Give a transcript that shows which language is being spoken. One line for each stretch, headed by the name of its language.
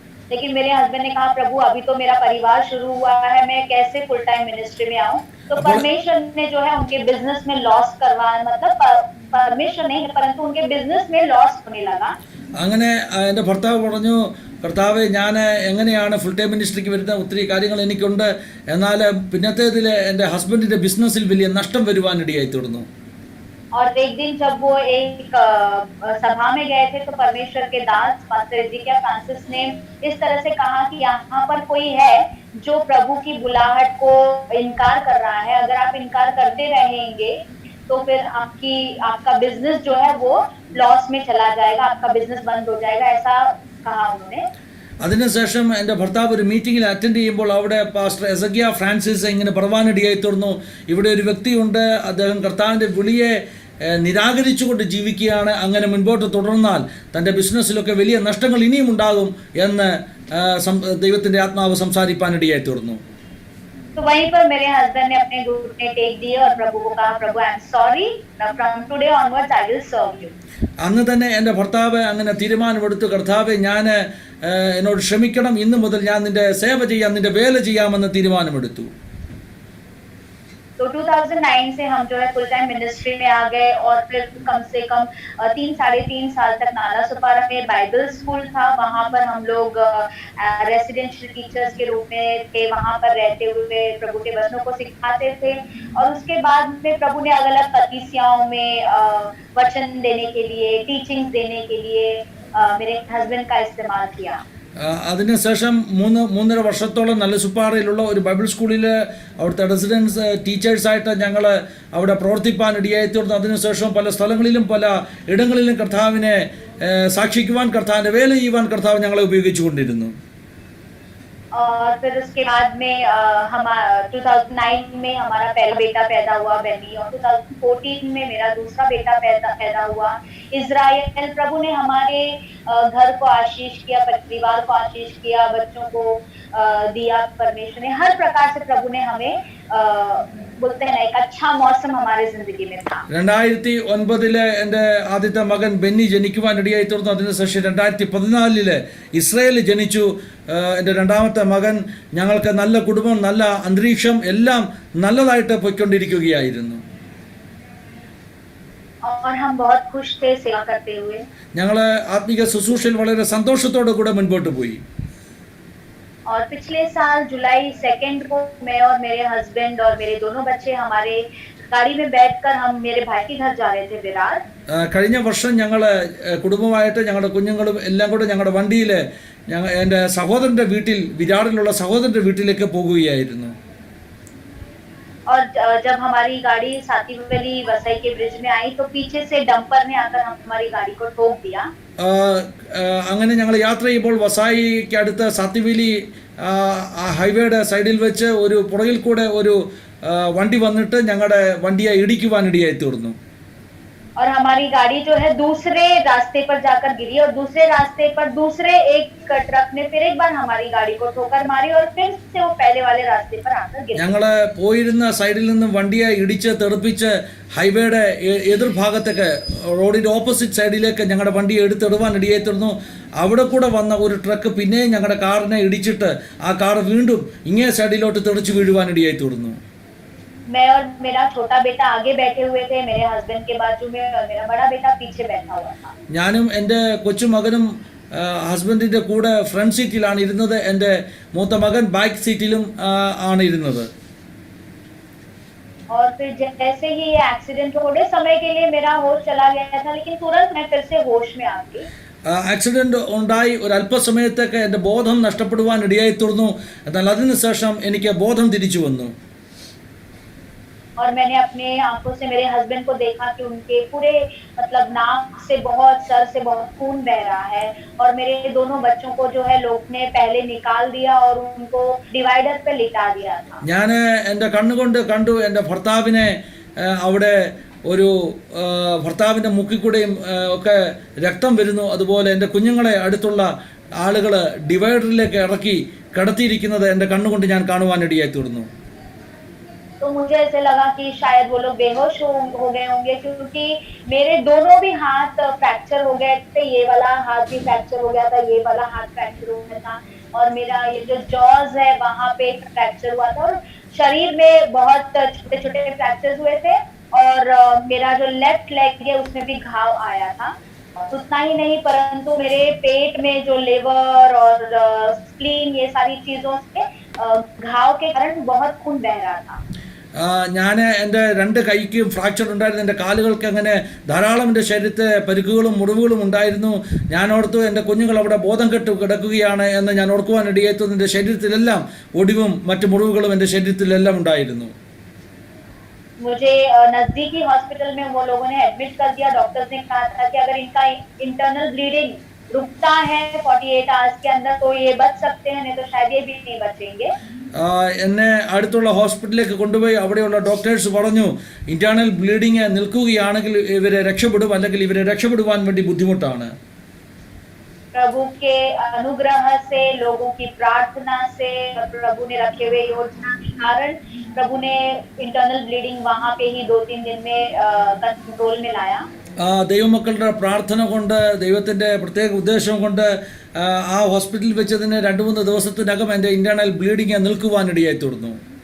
Hindi: लेकिन मेरे हस्बैंड ने कहा, प्रभु अभी तो मेरा परिवार शुरू हुआ है, मैं कैसे फुल टाइम मिनिस्ट्री में आऊं. तो परमेश्वर ने जो है उनके बिजनेस में लॉस करवाया, मतलब परमेश्वर नहीं परंतु उनके बिजनेस में लॉस होने लगा.
Malayalam: അങ്ങനെ എൻ്റെ ഭർത്താവ് പറഞ്ഞു, കർത്താവെ ഞാൻ എങ്ങനെയാണ് ഫുൾ ടൈം മിനിസ്ട്രിക്ക് വരുന്ന ഒത്തിരി കാര്യങ്ങൾ എനിക്കുണ്ട്, എന്നാൽ പിന്നത്തേതിൽ എൻ്റെ ഹസ്ബൻഡിൻ്റെ ബിസിനസ്സിൽ വലിയ നഷ്ടം വരുവാനിടയായി തീർന്നു.
Hindi: और एक दिन जब वो एक सभा में गए थे, तो परमेश्वर के दास पास्टर एजिकिया फ्रांसिस ने इस तरह से कहा कि यहाँ पर कोई है जो प्रभु की बुलाहट को इनकार कर रहा है. अगर आप इनकार करते रहेंगे तो फिर आपका बिजनेस जो है वो लॉस में चला जाएगा, आपका बिजनेस बंद हो जाएगा, ऐसा कहा उन्होंने.
Malayalam: അതിനുശേഷം എൻ്റെ ഭർത്താവ് ഒരു മീറ്റിങ്ങിൽ അറ്റൻഡ് ചെയ്യുമ്പോൾ അവിടെ പാസ്റ്റർ എസഗിയ ഫ്രാൻസിസ് ഇങ്ങനെ പറയാനിടയായി തീർന്നു, ഇവിടെ ഒരു വ്യക്തിയുണ്ട്, അദ്ദേഹം കർത്താവിൻ്റെ വിളിയെ നിരാകരിച്ചുകൊണ്ട് ജീവിക്കുകയാണ്. അങ്ങനെ മുൻപോട്ട് തുടർന്നാൽ തൻ്റെ ബിസിനസ്സിലൊക്കെ വലിയ നഷ്ടങ്ങൾ ഇനിയും ഉണ്ടാകും എന്ന് ദൈവത്തിൻ്റെ ആത്മാവ് സംസാരിപ്പാനിടയായി തീർന്നു.
Hindi: तो वहीं पर मेरे हस्बैंड ने अपने घुटने टेक दिए और प्रभु को कहा, प्रभु
English: I am sorry, from today onwards I will serve you.
Malayalam: അന്ന് തന്നെ എൻ്റെ ഭർത്താവ് അങ്ങനെ തീരുമാനമെടുത്തു, കർത്താവെ ഞാൻ എന്നോട് ക്ഷമിക്കണം, ഇന്ന് മുതൽ ഞാൻ നിന്റെ സേവ ചെയ്യാം, നിന്റെ വേല ചെയ്യാമെന്ന് തീരുമാനമെടുത്തു.
Hindi: तो 2009 से हम जो है फुल टाइम मिनिस्ट्री में आ गए और फिर कम से कम 3-3.5 साल तक नाला सुपारा में बाइबल स्कूल था. वहाँ पर हम लोग रेसिडेंशियल टीचर्स के रूप में थे. वहाँ पर रहते हुए प्रभु के वचनों को सिखाते थे. और उसके बाद में प्रभु ने अलग अलग कलीसियाओं में वचन देने के लिए, टीचिंग्स देने के लिए मेरे हस्बैंड का इस्तेमाल किया.
Malayalam: അതിനുശേഷം മൂന്നര വർഷത്തോളം നല്ല സുപ്പാറയിലുള്ള ഒരു ബൈബിൾ സ്കൂളിൽ അവിടുത്തെ റെസിഡൻസ് ടീച്ചേഴ്സായിട്ട് ഞങ്ങൾ അവിടെ പ്രവർത്തിപ്പാൻ ഇടയായിത്തീർന്നു. അതിനുശേഷം പല സ്ഥലങ്ങളിലും പല ഇടങ്ങളിലും കർത്താവിനെ സാക്ഷിക്കുവാൻ, കർത്താവിൻ്റെ വേല ചെയ്യുവാൻ കർത്താവ് ഞങ്ങളെ ഉപയോഗിച്ചു കൊണ്ടിരുന്നു.
Hindi: और फिर उसके बाद में 2009 में हमारा पहला बेटा पैदा हुआ बेनी, और 2014 में मेरा दूसरा बेटा पैदा हुआ इज़राइल। प्रभु ने हमारे घर को आशीष किया, परिवार को आशीष किया, बच्चों को दिया परमेश्वर ने। हर प्रकार से प्रभु ने हमें बोलते हैं ना एक अच्छा मौसम हमारे जिंदगी में था।
Malayalam: 2009 എൻ്റെ ആദ്യത്തെ മകൻ ബെന്നി ജനിക്കുവാനിടയായി തീർന്നു. അതിനുശേഷം 2014 ഇസ്രായേൽ ജനിച്ചു എൻ്റെ രണ്ടാമത്തെ മകൻ. ഞങ്ങൾക്ക് നല്ല കുടുംബം, നല്ല അന്തരീക്ഷം, എല്ലാം നല്ലതായിട്ട് പോയിക്കൊണ്ടിരിക്കുകയായിരുന്നു.
Hindi: और हम बहुत खुश थे सेवा करते हुए.
Malayalam: ഞങ്ങൾ ആത്മീക ശുശ്രൂഷയിൽ വളരെ സന്തോഷത്തോടെ കൂടെ മുൻപോട്ട് പോയി.
Hindi: और पिछले साल जुलाई 2 को मैं और मेरे हस्बैंड और मेरे दोनों बच्चे हमारे गाड़ी में बैठकर हम मेरे भाई के घर जा रहे थे विरार.
Malayalam: കഴിഞ്ഞ വർഷം ഞങ്ങൾ കുടുംബമായിട്ട് ഞങ്ങളുടെ കുഞ്ഞുങ്ങളും എല്ലാം കൂടെ ഞങ്ങളുടെ വണ്ടിയിൽ എൻ്റെ സഹോദരൻ്റെ വീട്ടിൽ, വിരാറിലുള്ള സഹോദരൻ്റെ വീട്ടിലേക്ക് പോകുകയായിരുന്നു.
Hindi: और जब हमारी गाड़ी सातीवली वसई के ब्रिज में आई तो पीछे से डंपर ने आकर हमारी गाड़ी को ठोक दिया.
Malayalam: അങ്ങനെ ഞങ്ങൾ യാത്ര ചെയ്യുമ്പോൾ വസായിക്ക് അടുത്ത സാത്തിവേലി ഹൈവേയുടെ സൈഡിൽ വെച്ച് ഒരു പുറകിൽ കൂടെ ഒരു വണ്ടി വന്നിട്ട് ഞങ്ങളുടെ വണ്ടിയെ ഇടിക്കുവാനിടയായി തീർന്നു.
Hindi: और हमारी गाड़ी जो है दूसरे रास्ते पर जाकर गिरी, और दूसरे रास्ते पर दूसरे एक ट्रक ने फिर एक बार हमारी गाड़ी को ठोकर मारी, और फिर से वो पहले वाले रास्ते पर आकर गिरी.
Malayalam: ഞങ്ങള് പോയിരുന്ന സൈഡിൽ നിന്നും വണ്ടിയെ ഇടിച്ച് തെറിപ്പിച്ച് ഹൈവേയുടെ എതിർഭാഗത്തേക്ക്, റോഡിന്റെ ഓപ്പോസിറ്റ് സൈഡിലേക്ക് ഞങ്ങളുടെ വണ്ടിയെ എടുത്തിടുവാൻ ഇടയായി തീർന്നു. അവിടെ കൂടെ വന്ന ഒരു ട്രക്ക് പിന്നെയും ഞങ്ങളുടെ കാറിനെ ഇടിച്ചിട്ട് ആ കാർ വീണ്ടും ഇങ്ങേ സൈഡിലോട്ട് തെറിച്ച് വീഴുവാൻ ഇടയായി തീർന്നു.
Hindi: मैं और मेरा छोटा बेटा आगे बैठे हुए थे मेरे हस्बैंड के बाजू में, और मेरा बड़ा बेटा पीछे बैठा हुआ था.
Malayalam: ഞാനും എൻ്റെ കൊച്ചുമകനും ഹസ്ബൻഡിൻ്റെ കൂടെ ഫ്രണ്ട് സീറ്റിലാണ് ഇരുന്നത്. എൻ്റെ മൂത്ത മകൻ ബാക്ക് സീറ്റിലും ആണ് ഇരുന്നത്.
Hindi: और फिर जैसे ही ये एक्सीडेंट, थोड़े समय के लिए मेरा होश चला गया था, लेकिन तुरंत मैं फिर से होश में आ गई.
Malayalam: ആക്സിഡന്റ് ഉണ്ടായി ഒരു അല്പസമയത്തേക്ക് എൻ്റെ ബോധം നഷ്ടപ്പെടുവാൻ ഇടയായി തീർന്നു. എന്നാൽ അതിനുശേഷം എനിക്ക് ബോധം തിരിച്ചു വന്നു.
Hindi: और मैंने अपने आंखों से मेरे हस्बैंड को देखा कि उनके पूरे मतलब नाक से बहुत, सर से बहुत खून बह रहा है, और मेरे दोनों बच्चों को जो है लोग ने पहले निकाल दिया और उनको डिवाइडर पे लिटा दिया था.
Malayalam: ഞാൻ എൻ്റെ കണ്ണുകൊണ്ട് കണ്ടു എൻ്റെ ഭർത്താവിനെ അവിടെ ഒരു ഭർത്താവിൻ്റെ മുക്കിക്കൂടെയും ഒക്കെ രക്തം വരുന്നു. അതുപോലെ എൻ്റെ കുഞ്ഞുങ്ങളെ അടുത്തുള്ള ആളുകൾ ഡിവൈഡറിലേക്ക് ഇറക്കി കിടത്തിയിരിക്കുന്നത് എൻ്റെ കണ്ണുകൊണ്ട് ഞാൻ കാണുവാനിടയായി തീർന്നു.
Hindi: तो मुझे ऐसे लगा कि शायद वो लोग बेहोश हो गए होंगे, क्योंकि मेरे दोनों भी हाथ फ्रैक्चर हो गए थे. ये वाला हाथ भी फ्रैक्चर हो गया था, ये वाला हाथ फ्रैक्चर हो गया था, और मेरा ये जो जॉज है वहाँ पे फ्रैक्चर हुआ था, और शरीर में बहुत छोटे छोटे फ्रैक्चर हुए थे, और मेरा जो लेफ्ट लेग है उसमें भी घाव आया था. उतना ही नहीं, परंतु मेरे पेट में जो लिवर और स्प्लीन, ये सारी चीजों से घाव के कारण बहुत खून बह रहा था.
Malayalam: ഞാൻ എൻ്റെ രണ്ട് കൈക്കും ഫ്രാക്ചർ ഉണ്ടായിരുന്നു. എൻ്റെ കാലുകൾക്ക് അങ്ങനെ ധാരാളം എൻ്റെ ശരീരത്തെ പരിക്കുകളും മുറിവുകളും ഉണ്ടായിരുന്നു. ഞാൻ ഓർത്തു എൻ്റെ കുഞ്ഞുങ്ങൾ അവിടെ ബോധം കെട്ട് കിടക്കുകയാണ് എന്ന് ഞാൻ ഓർക്കുവാൻ ഇടയായി. എൻ്റെ ശരീരത്തിലെല്ലാം ഒടിവും മറ്റു മുറിവുകളും എൻ്റെ ശരീരത്തിലെല്ലാം ഉണ്ടായിരുന്നു.
Hindi: मुझे नजदीकी हॉस्पिटल में वो लोगों ने एडमिट कर दिया. डॉक्टर्स ने कहा था कि अगर इनका इंटरनल ब्लीडिंग रुकता है 48 आवर्स के अंदर तो ये बच सकते हैं, नहीं तो शायद ये भी नहीं बचेंगे.
Malayalam: എന്നെ അടുത്തുള്ള ഹോസ്പിറ്റലിലേക്ക് കൊണ്ടുപോയി അവിടെയുള്ള ഡോക്ടേഴ്സ് പറഞ്ഞു, ഇന്റേണൽ ബ്ലീഡിങ് നിൽക്കുകയാണെങ്കിൽ ഇവരെ രക്ഷപ്പെടും, അല്ലെങ്കിൽ ഇവരെ രക്ഷപ്പെടുവാൻ വേണ്ടി ബുദ്ധിമുട്ടാണ്.
Hindi: प्रभु के अनुग्रह से, लोगों की प्रार्थना से, प्रभु ने रखे हुए योजना के कारण प्रभु ने इंटरनल ब्लीडिंग वहाँ पे ही 2-3 दिन में कंट्रोल में लाया.
Malayalam: ദൈവമക്കളുടെ പ്രാർത്ഥന കൊണ്ട്, ദൈവത്തിൻ്റെ പ്രത്യേക ഉദ്ദേശം കൊണ്ട് ആ ഹോസ്പിറ്റലിൽ വെച്ച് തന്നെ 2-3 ദിവസത്തിനകം എൻ്റെ ഇന്റേണൽ ബ്ലീഡിങ് നിൽക്കുവാനിടയായി തീർന്നു.